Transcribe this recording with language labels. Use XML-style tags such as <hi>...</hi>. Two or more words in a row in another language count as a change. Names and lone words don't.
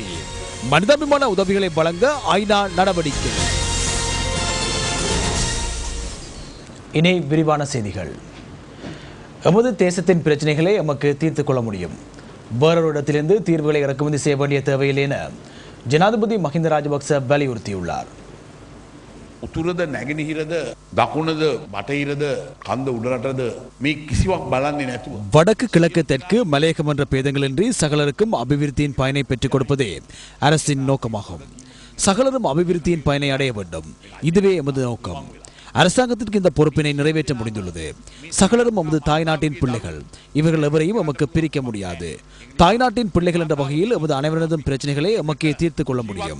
<ta>மனிதாபிமான உதவிகளை வழங்க ஐநா நடவடிக்கை. இனி விரிவான செய்திகள். எமது தேசத்தின் பிரச்சனைகளை எமக்கு தீர்த்துக் கொள்ள முடியும். வேறொரு இடத்திலிருந்து தீர்வுகளை இறக்குமதி செய்ய வேண்டிய தேவையில்லை என ஜனாதிபதி மஹிந்த ராஜபக்ச வலியுறுத்தியுள்ளார்.</ta> <si>උතුරද නැගෙනහිරද දකුණද බටහිරද කන්ද උඩරටද මේ කිසිවක් බලන්නේ නැතුව</si> <ta>வடக்கு கிழக்கு தெற்கு மலையகம் என்ற பேதங்களின்றி சகலருக்கும் அபிவிருத்தியின் பயனை பெற்றுக் கொடுப்பதே அரசின் நோக்கமாகும். சகலரும் அபிவிருத்தியின் பயனை அடைய வேண்டும். இதுவே எமது நோக்கம். அரசாங்கத்திற்கு இந்த பொறுப்பினை நிறைவேற்ற முடிந்துள்ளது. சகலரும் நமது தாய்நாட்டின் பிள்ளைகள். இவர்கள் எவரையும் நமக்கு பிரிக்க முடியாது. தாய்நாட்டின் பிள்ளைகள் என்ற வகையில் எமது அனைவரதும் பிரச்சனைகளை எமக்கே தீர்த்துக் கொள்ள முடியும்.</ta>